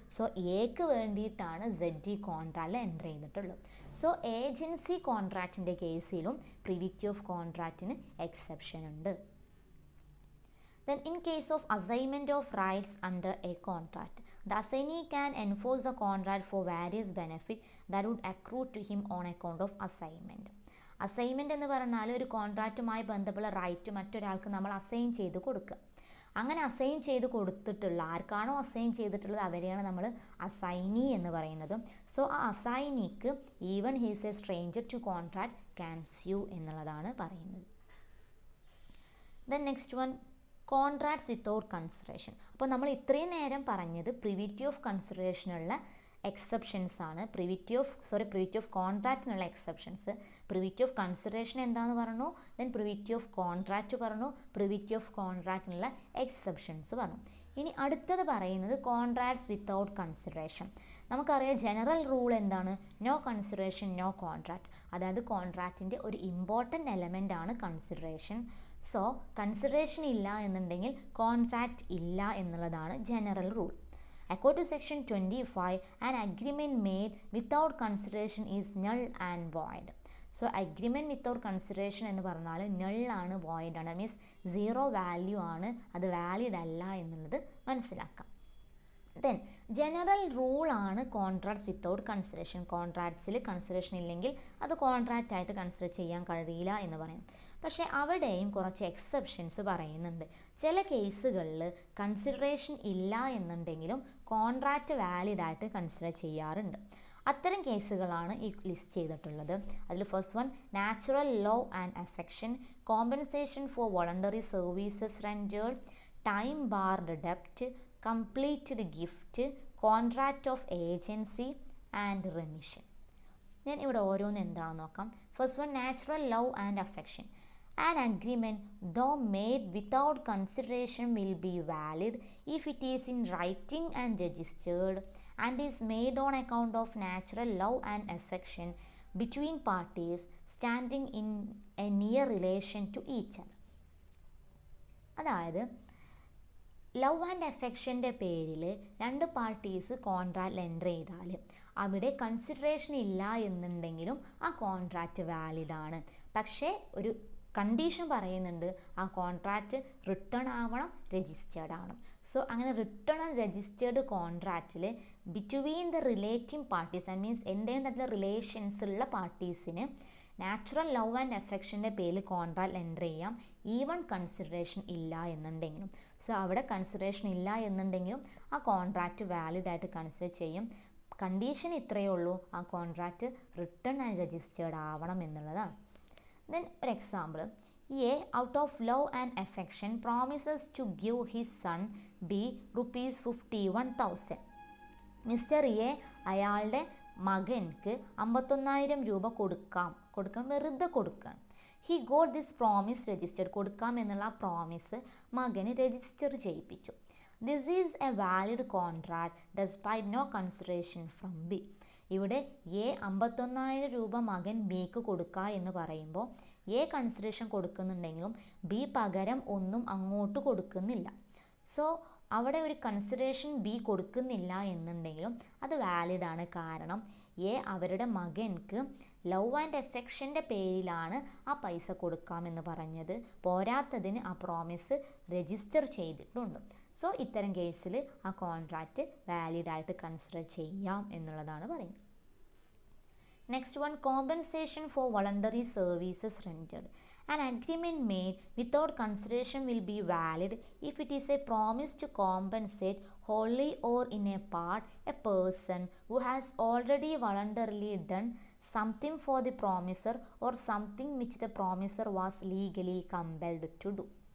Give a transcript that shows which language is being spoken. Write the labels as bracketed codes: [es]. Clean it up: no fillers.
[ml] So എക്ക് വേണ്ടിയിട്ടാണ് Z ഈ കോൺട്രാക്റ്റിൽ എൻ്റർ ചെയ്തിട്ടുള്ളത്. സോ ഏജൻസി കോൺട്രാക്റ്റിൻ്റെ കേസിലും പ്രിവിറ്റി ഓഫ് കോൺട്രാക്റ്റിന് എക്സെപ്ഷൻ ഉണ്ട്. [en] Then in case of assignment of rights under a contract, the assignee can enforce the contract for various benefits that would accrue to him on account of assignment. [ml] Assignment എന്ന് പറഞ്ഞാൽ ഒരു കോൺട്രാക്റ്റുമായി ബന്ധപ്പെട്ട right മറ്റൊരാൾക്ക് നമ്മൾ assign ചെയ്ത് കൊടുക്കുക. അങ്ങനെ assign ചെയ്ത് കൊടുത്തിട്ടുള്ള ആർക്കാണോ അസൈൻ ചെയ്തിട്ടുള്ളത് അവരെയാണ് നമ്മൾ അസൈനി എന്ന് പറയുന്നത്. സോ ആ അസൈനിക്ക് [en] even he's a stranger to contract can sue [ml] എന്നുള്ളതാണ് പറയുന്നത്. [en] Then next one, contracts without consideration. [ml] അപ്പോൾ നമ്മൾ ഇത്രയും നേരം പറഞ്ഞത് പ്രിവിറ്റി ഓഫ് കൺസിഡറേഷനുള്ള എക്സെപ്ഷൻസ് ആണ്. Privity of കോൺട്രാക്റ്റിനുള്ള exceptions. Privity of consideration എന്താന്ന് പറഞ്ഞു, ദെൻ പ്രിവിറ്റി ഓഫ് കോൺട്രാക്റ്റ് പറഞ്ഞു, പ്രിവിറ്റി ഓഫ് കോൺട്രാക്റ്റിനുള്ള എക്സെപ്ഷൻസ് പറഞ്ഞു. ഇനി അടുത്തത് പറയുന്നത് കോൺട്രാക്ട്സ് വിത്തൗട്ട് കൺസിഡറേഷൻ. നമുക്കറിയാം ജനറൽ റൂൾ എന്താണ്, [en] No consideration no contract. [ml] അതായത് കോൺട്രാക്റ്റിൻ്റെ ഒരു ഇമ്പോർട്ടൻ്റ് എലമെൻ്റ് ആണ് കൺസിഡറേഷൻ. സോ കൺസിഡറേഷൻ ഇല്ല എന്നുണ്ടെങ്കിൽ കോൺട്രാക്റ്റ് ഇല്ല എന്നുള്ളതാണ് general rule. [en] According to section 25, an agreement made without consideration is null and void. So agreement without consideration [ml] എന്ന് പറഞ്ഞാൽ null ആണ്, void ആണ്. മീൻസ് സീറോ വാല്യൂ ആണ്, അത് വാലിഡ് അല്ല എന്നുള്ളത് മനസ്സിലാക്കാം. ദെൻ ജനറൽ റൂൾ ആണ് കോൺട്രാക്ട്സ് വിത്തൗട്ട് കൺസിഡറേഷൻ. കോൺട്രാക്ട്സിൽ കൺസിഡറേഷൻ ഇല്ലെങ്കിൽ അത് കോൺട്രാക്റ്റ് ആയിട്ട് കൺസിഡർ ചെയ്യാൻ കഴിയില്ല എന്ന് പറയും. പക്ഷേ അവിടെയും കുറച്ച് എക്സെപ്ഷൻസ് പറയുന്നുണ്ട്. ചില കേസുകളിൽ കൺസിഡറേഷൻ ഇല്ല എന്നുണ്ടെങ്കിലും കോൺട്രാക്റ്റ് വാലിഡായിട്ട് കൺസിഡർ ചെയ്യാറുണ്ട്. അത്തരം കേസുകളാണ് ഈ ലിസ്റ്റ് ചെയ്തിട്ടുള്ളത്. അതിൽ first one, [en] Natural love and affection, compensation for voluntary services rendered, time Bard ഡെപ്റ്റ്, completed gift, contract of agency and remission. [ml] ഞാൻ ഇവിടെ ഓരോന്ന് എന്താണെന്ന് നോക്കാം. First one, natural love and affection. [en] An agreement, though made without consideration, will be valid if it is in writing and registered and is made on account of natural love and affection between parties standing in a near relation to each other. [ml] അതായത് love and അഫെക്ഷൻ്റെ പേരിൽ രണ്ട് parties കോൺട്രാക്റ്റിൽ enter ചെയ്താൽ അവിടെ consideration ഇല്ല എന്നുണ്ടെങ്കിലും ആ contract വാലിഡാണ്. പക്ഷേ ഒരു കണ്ടീഷൻ പറയുന്നുണ്ട്, ആ കോൺട്രാക്റ്റ് റിട്ടേൺ ആവണം, രജിസ്റ്റേർഡ് ആവണം. സോ അങ്ങനെ return and registered കോൺട്രാക്റ്റിൽ between the relative parties, that means എന്തെങ്കിലും തരത്തിലുള്ള റിലേഷൻസ് ഉള്ള പാർട്ടീസിന് നാച്ചുറൽ ലവ് ആൻഡ് അഫെക്ഷൻ്റെ പേരിൽ കോൺട്രാക്റ്റിൽ എൻ്റർ ചെയ്യാം, ഈവൺ കൺസിഡറേഷൻ ഇല്ല എന്നുണ്ടെങ്കിലും. സോ അവിടെ കൺസിഡറേഷൻ ഇല്ല എന്നുണ്ടെങ്കിലും ആ കോൺട്രാക്റ്റ് വാലിഡായിട്ട് കൺസിഡർ ചെയ്യും. കണ്ടീഷൻ ഇത്രയേ ഉള്ളൂ, ആ കോൺട്രാക്റ്റ് റിട്ടേൺ ആൻഡ് രജിസ്റ്റേർഡ് ആവണം എന്നുള്ളതാണ്. [en] Then [ml] ഒരു example, [en] A out of love and affection promises to give his son B ₹51,000. [ml] Mister A അയാളുടെ മകൻക്ക് 51,000 രൂപ കൊടുക്കാൻ വെറുതെ കൊടുക്കുകയാണ്. [en] He got this promise registered. [ml] കൊടുക്കാം എന്നുള്ള പ്രോമിസ് മകന് register ചെയ്യിപ്പിച്ചു. [en] This is a valid contract despite no consideration from B. [ml] ഇവിടെ A 51,000 രൂപ മകൻ ബിക്ക് കൊടുക്കുക എന്ന് പറയുമ്പോൾ എ കൺസിഡറേഷൻ കൊടുക്കുന്നുണ്ടെങ്കിലും ബി പകരം ഒന്നും അങ്ങോട്ട് കൊടുക്കുന്നില്ല. സോ അവിടെ ഒരു കൺസിഡറേഷൻ ബി കൊടുക്കുന്നില്ല എന്നുണ്ടെങ്കിലും അത് വാലിഡാണ്. കാരണം എ അവരുടെ മകൻക്ക് ലവ് ആൻഡ് അഫെക്ഷൻ്റെ പേരിലാണ് ആ പൈസ കൊടുക്കാമെന്ന് പറഞ്ഞത്. പോരാത്തതിന് ആ പ്രോമിസ് രജിസ്റ്റർ ചെയ്തിട്ടുണ്ട്. സോ ഇത്തരം കേസിൽ ആ കോൺട്രാക്റ്റ് വാലിഡായിട്ട് കൺസിഡർ ചെയ്യാം എന്നുള്ളതാണ് പറയുന്നത്. [en] Next one, compensation for voluntary services rendered. An agreement made without consideration will be valid if it is a promise to compensate wholly or in a part a person who has already voluntarily done something for the promiser or something which the promiser was legally compelled to do.